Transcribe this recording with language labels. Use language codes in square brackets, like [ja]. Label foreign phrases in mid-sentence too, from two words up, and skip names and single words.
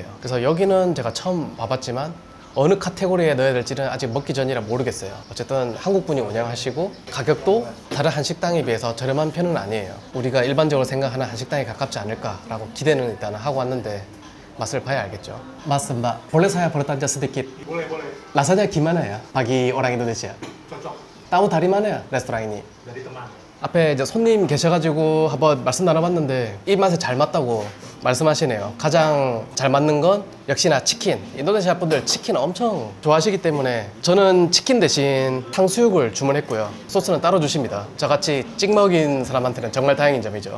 [ko] 그래서 여기는 제가 처음 와봤지만 어느 카테고리에 넣어야 될지는 아직 먹기 전이라 모르겠어요. 어쨌든 한국분이 운영하시고 가격도 다른 한식당에 비해서 저렴한 편은 아니에요. 우리가 일반적으로 생각하는 한식당에 가깝지 않을까라고 기대는 일단 하고 왔는데 맛을 봐야 알겠죠. [id] Mas Mbak, boleh saya bertanya sedikit? Boleh, boleh. Rasanya gimana ya bagi orang Indonesia? Cocok Tahu dari mana ya restoran ini? dari teman. [ko] 앞에 이제 손님 계셔가지고 한번 말씀 나눠봤는데 입맛에 잘 맞다고 말씀하시네요. 가장 잘 맞는 건 역시나 치킨. 인도네시아 분들 치킨 엄청 좋아하시기 때문에 저는 치킨 대신 탕수육을 주문했고요. 소스는 따로 주십니다. 저같이 찍먹인 사람한테는 정말 다행인 점이죠.